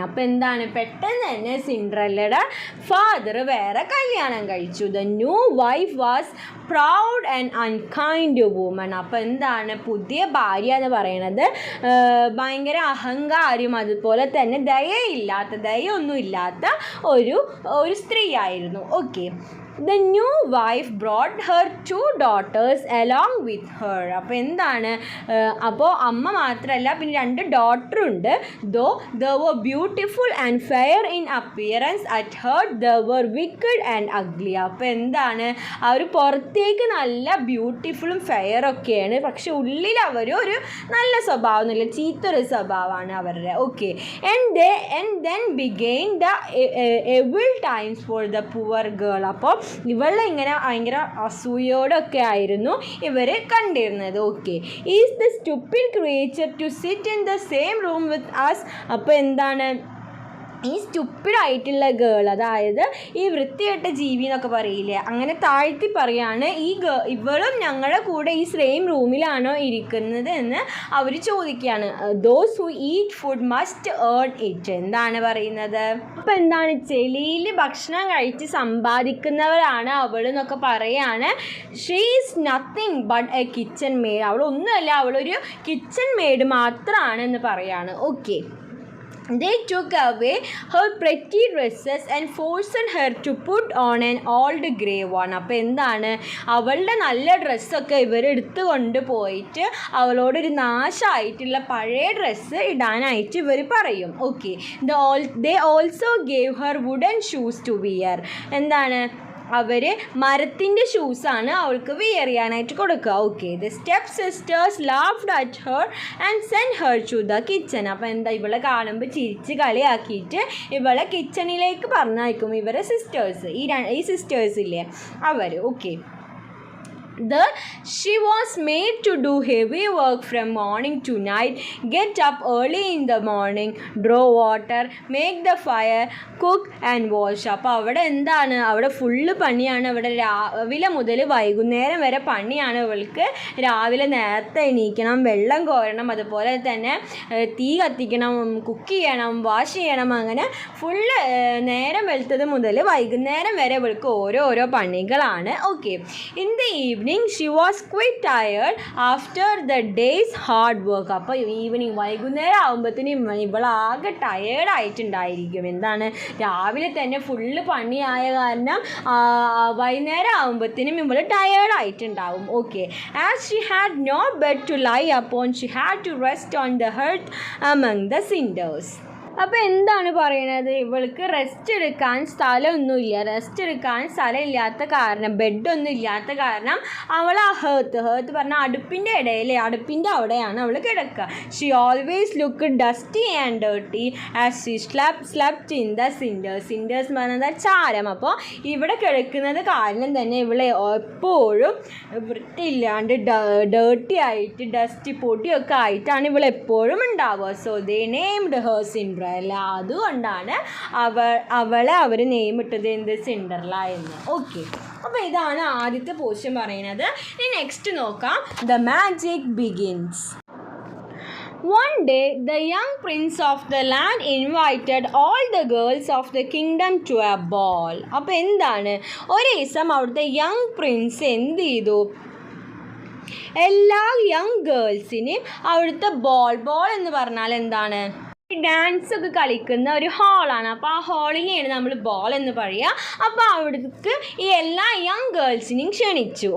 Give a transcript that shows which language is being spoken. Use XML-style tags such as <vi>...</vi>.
<ml>അപ്പോൾ എന്താണ്, പെട്ടെന്ന് തന്നെ സിൻഡ്രല്ലയുടെ ഫാദർ വേറെ കല്യാണം കഴിച്ചു.</ml> <en>The new wife was proud and unkind woman.</en> <ml>അപ്പോൾ എന്താണ്, പുതിയ ഭാര്യ എന്ന് പറയണത് ഭയങ്കര അഹങ്കാരിയും അതുപോലെ തന്നെ ദയൊന്നും ഇല്ലാത്ത ഒരു സ്ത്രീ ആയിരുന്നു.</ml> <en>Okay, the new wife brought her 2 daughters along with her.</en> <ml>അപ്പോൾ എന്താണ്, അപ്പോൾ അമ്മ മാത്രമല്ല പിന്നെ 2 ഡോട്ടറുണ്ട്.</ml> <en>though they were beautiful and fair in appearance, at heart they were wicked and ugly.</en> <ml>അപ്പോൾ എന്താണ്, അവർ പുറത്തേക്ക് നല്ല ബ്യൂട്ടിഫുള്ളും ഫെയറൊക്കെയാണ്, പക്ഷെ ഉള്ളിൽ അവർ ഒരു നല്ല സ്വഭാവമൊന്നുമില്ല, ചീത്തൊരു സ്വഭാവമാണ് അവരുടെ.</ml> <en>Okay, and then began the evil times for the poor girl.</en> <ml>അപ്പോൾ ഇവളെ ഇങ്ങനെ ഭയങ്കര അസൂയോടൊക്കെ ആയിരുന്നു ഇവർ കണ്ടിരുന്നത്.</ml> <en>Okay, is the stupid creature to sit in the same room with us.</en> <ml>അപ്പോൾ എന്താണ്, ഈ സ്റ്റുപ്പിഡായിട്ടുള്ള ഗേൾ, അതായത് ഈ വൃത്തികെട്ട ജീവി എന്നൊക്കെ പറയില്ലേ, അങ്ങനെ താഴ്ത്തി പറയാണ്, ഇവളും ഞങ്ങളുടെ കൂടെ ഈ സെയിം റൂമിലാണോ ഇരിക്കുന്നത് എന്ന് അവർ ചോദിക്കുകയാണ്.</ml> <en>Those who eat food must earn it.</en> <ml>എന്താണ് പറയുന്നത്, അപ്പോൾ എന്താണ്, ചെളിയിൽ ഭക്ഷണം കഴിച്ച് സമ്പാദിക്കുന്നവരാണ് അവൾ എന്നൊക്കെ പറയാണ്.</ml> <en>She is nothing but a kitchen maid.</en> <ml>അവളൊന്നുമല്ല, അവളൊരു കിച്ചൺ മെയ്ഡ് മാത്രമാണ് എന്ന് പറയാണ്.</ml> <en>Okay, they took away her pretty dresses and forced her to put on an old grey one.</en> <ml>അപ്പോൾ എന്താണ്, അവളുടെ നല്ല ഡ്രസ്സൊക്കെ ഇവരെടുത്ത് കൊണ്ടുപോയിട്ട് അവളോടൊരു നാശമായിട്ടുള്ള പഴയ ഡ്രസ്സ് ഇടാനായിട്ട് ഇവർ പറയും.</ml> <en>Okay, they also gave her wooden shoes to wear. എന്താണ്,</en> <ml>അവർ മരത്തിൻ്റെ ഷൂസാണ് അവൾക്ക് വെയർ ചെയ്യാനായിട്ട് കൊടുക്കുക.</ml> <en>Okay, the step sisters laughed at her and send her to the kitchen.</en> <ml>അപ്പോൾ എന്താ, ഇവളെ കാണുമ്പോൾ ചിരിച്ച് കളിയാക്കിയിട്ട് ഇവളെ കിച്ചണിലേക്ക് പറഞ്ഞയക്കും ഇവരെ സിസ്റ്റേഴ്സ്, ഈ സിസ്റ്റേഴ്സ് ഇല്ലേ അവർ.</ml> <en>Okay, she was made to do heavy work from morning to night, get up early in the morning, draw water, make the fire, cook and wash.</en> <ml>അപ്പോൾ അവിടെ എന്താണ്, അവിടെ ഫുള്ള് പണിയാണ്. അവിടെ രാവിലെ മുതൽ വൈകുന്നേരം വരെ പണിയാണ് ഇവൾക്ക്. രാവിലെ നേരത്തെ എണീക്കണം, വെള്ളം കോരണം, അതുപോലെ തന്നെ തീ കത്തിക്കണം, കുക്ക് ചെയ്യണം, വാഷ് ചെയ്യണം, അങ്ങനെ ഫുള്ള് നേരം വെളുത്തത് മുതൽ വൈകുന്നേരം വരെ ഇവൾക്ക് ഓരോ പണികളാണ്.</ml> <en>Okay, in the evening she was quite tired after the day's hard work.</en> <ml>അപ്പോൾ ഈവനിങ് വൈകുന്നേരം ആകുമ്പോഴത്തേനും ഇവളാകെ ടയേർഡായിട്ടുണ്ടായിരിക്കും. എന്താണ്, രാവിലെ തന്നെ ഫുള്ള് പണിയായ കാരണം വൈകുന്നേരം ആകുമ്പോഴത്തേനും ഇവൾ ടയേർഡായിട്ടുണ്ടാവും.</ml> <en>Okay, as she had no bed to lie upon, she had to rest on the hearth among the cinders.</en> <ml>അപ്പോൾ എന്താണ് പറയണത്, ഇവൾക്ക് റെസ്റ്റ് എടുക്കാൻ സ്ഥലമൊന്നുമില്ല. റെസ്റ്റ് എടുക്കാൻ സ്ഥലമില്ലാത്ത കാരണം, ബെഡൊന്നും ഇല്ലാത്ത കാരണം അവൾ ആ ഹേർത്ത് പറഞ്ഞാൽ അടുപ്പിൻ്റെ ഇടയിലെ, അടുപ്പിൻ്റെ അവിടെയാണ് അവൾ കിടക്കുക.</ml> <en>She always look dusty and dirty as she slept in the cinders.</en> <ml>സിൻഡേഴ്സ് എന്ന് പറയുന്നത് ചാരം. അപ്പോൾ ഇവിടെ കിടക്കുന്നത് കാരണം തന്നെ ഇവളെ എപ്പോഴും വൃത്തിയില്ലാണ്ട് ഡേർട്ടി ആയിട്ട് ഡസ്റ്റി പൊടിയൊക്കെ ആയിട്ടാണ് ഇവളെപ്പോഴും ഉണ്ടാവുക.</ml> <en>So they named her Cinderella.</en> <ml>അതുകൊണ്ടാണ് അവളെ അവർ നെയിം ഇട്ടത് എന്ത്, സിൻഡർല എന്ന്. ഓക്കെ, അപ്പോൾ ഇതാണ് ആദ്യത്തെ പോർഷൻ പറയുന്നത്. ഇനി നെക്സ്റ്റ് നോക്കാം,</ml> <en>The magic begins. One day, the young prince of the land invited all the girls of the kingdom to a ball.</en> <ml>അപ്പോൾ എന്താണ്, ഒരു ദിവസം അവിടുത്തെ യങ് പ്രിൻസ് എന്ത് ചെയ്തു, എല്ലാ യങ് ഗേൾസിനെയും അവിടുത്തെ ബോൾ എന്ന് പറഞ്ഞാൽ എന്താണ്, ഡാൻസ് ഒക്കെ കളിക്കുന്ന ഒരു ഹാളാണ്. അപ്പോൾ ആ ഹാളിനെയാണ് നമ്മൾ ബോൾ എന്ന് പറയുക. അപ്പോൾ അവിടേക്ക് ഈ എല്ലാ യങ് ഗേൾസിനെയും ക്ഷണിച്ചു.</ml>